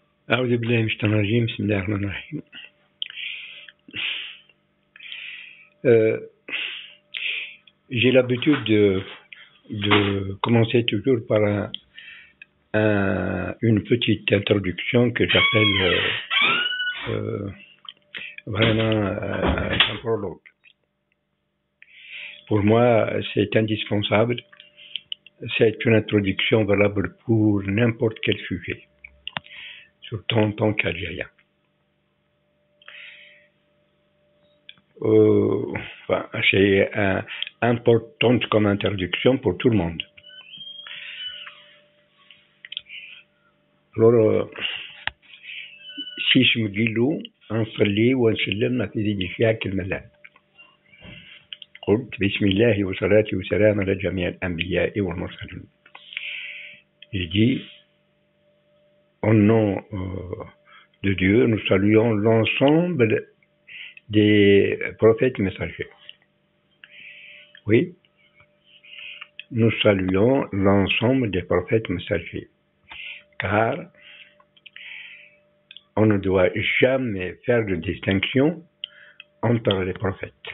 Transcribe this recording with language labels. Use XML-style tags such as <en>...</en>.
<ar>أعوذ بالله من الشيطان الرجيم بسم الله الرحمن الرحيم.</ar> <fr>J'ai l'habitude de commencer toujours par une petite introduction que j'appelle vraiment un prologue. Pour moi, c'est indispensable. C'est une introduction valable pour n'importe quel sujet, surtout en tant qu'Algérien. Enfin, c'est importante comme introduction pour tout le monde. Alors, si je me dis l'eau,</fr> <ar>نصلي ونسلم ما في ذي فيها كلمة لا. قلت بسم الله والصلاة والسلام على جميع الأنبياء والمرسلين.</ar> <fr>Je dis au nom de Dieu, nous saluons l'ensemble des prophètes messagers. Oui, nous saluons l'ensemble des prophètes messagers, car on ne doit jamais faire de distinction entre les prophètes.</fr>